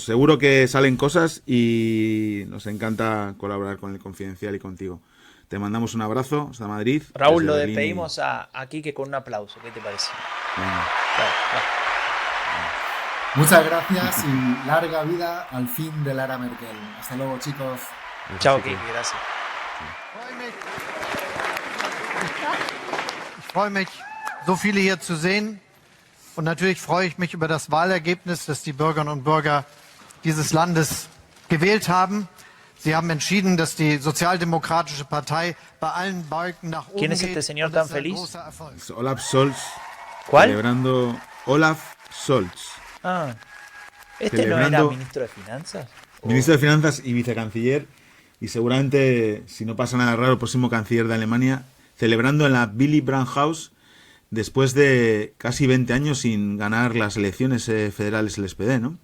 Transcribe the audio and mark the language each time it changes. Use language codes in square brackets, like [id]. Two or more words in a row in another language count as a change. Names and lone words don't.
[es] Seguro que salen cosas y nos encanta colaborar con el Confidencial y contigo. Te mandamos un abrazo hasta Madrid. Raúl, lo despedimos a Quique con un aplauso. ¿Qué te parece? Muchas gracias y larga vida al fin de la era Merkel. Hasta luego, chicos. Chao, Quique, gracias. [de] Ich freue mich, so viele hier zu sehen. Und natürlich freue ich mich über das Wahlergebnis, das die Bürgerinnen und Bürger dieses Landes gewählt haben. Sie haben entschieden, dass die Sozialdemokratische Partei bei allen Balken nach oben geht. [es] ¿Quién es este señor tan feliz? Es Olaf Scholz. ¿Cuál? Celebrando Olaf Scholz. ¿Este no era ministro de Finanzas? Ministro de Finanzas y vicecanciller. Y seguramente, si no pasa nada raro, el próximo canciller de Alemania, celebrando en la Willy Brandt House después de casi 20 años sin ganar las elecciones federales el SPD, ¿no?